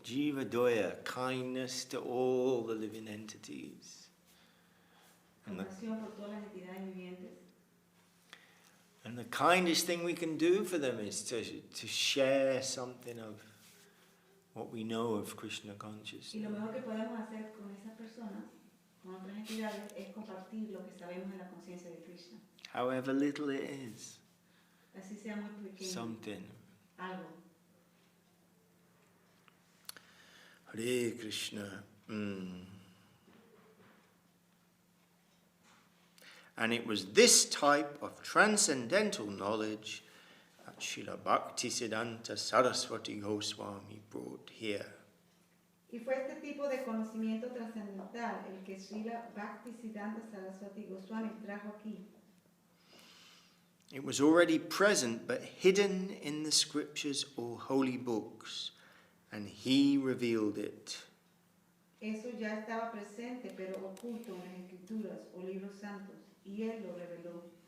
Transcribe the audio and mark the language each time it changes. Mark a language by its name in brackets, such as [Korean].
[English] Jiva Doya, kindness to all the living entities. [Spanish] Compasión por todas las entidades vivientes. [English] And the kindest thing we can do for them is to share something of what we know of Krishna [Spanish] Y [English] consciousness. [Spanish] lo mejor que podemos hacer con esas personas, con otras entidades, es compartir lo que sabemos de la conciencia de Krishna. [English] However little it is, [Spanish] Así sea muy pequeño, [English] something. [Spanish] algo. [English] Hare Krishna. And it was this type of transcendental knowledge that Srila Bhaktisiddhanta Saraswati Goswami brought here. [Spanish] Y fue este tipo de conocimiento trascendental el que Srila Bhaktisiddhanta Saraswati Goswami trajo aquí. [English] It was already present but hidden in the scriptures or holy books, and he revealed it. [Spanish] Eso ya estaba presente, pero oculto en las escrituras o libros santos, y él lo reveló.